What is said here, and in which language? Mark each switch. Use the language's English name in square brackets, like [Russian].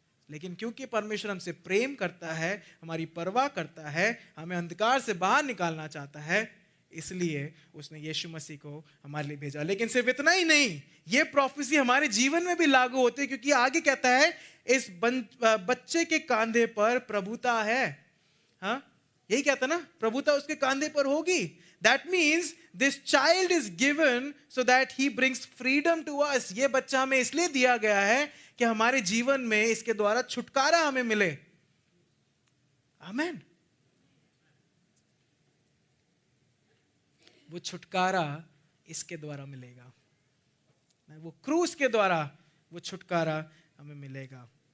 [Hindi] लेकिन क्योंकि परमेश्वर हमसे प्रेम करता है, हमारी परवाह करता है, हमें अंधकार से बाहर निकालना चाहता है, इसलिए उसने यीशु मसीह को हमारे लिए भेजा। लेकिन सिर्फ इतना ही नहीं, ये प्रोफेसी हमारे जीवन में भी लागू होती है, क्योंकि आगे कहता है इस बच्चे के कांधे पर प्रभुता है। हाँ, यही कहता ना, प्रभुता उसके कांधे पर होगी। [English] That means this child is given so that he brings freedom to us. [Hindi] ये बच्चा हमें इसलिए दिया गया है कि हमारे जीवन में इसके द्वारा छुटकारा हमें मिले। आमेन। वो छुटकारा इसके द्वारा मिलेगा, वो क्रूस के द्वारा वो छुटकारा हमें मिलेगा।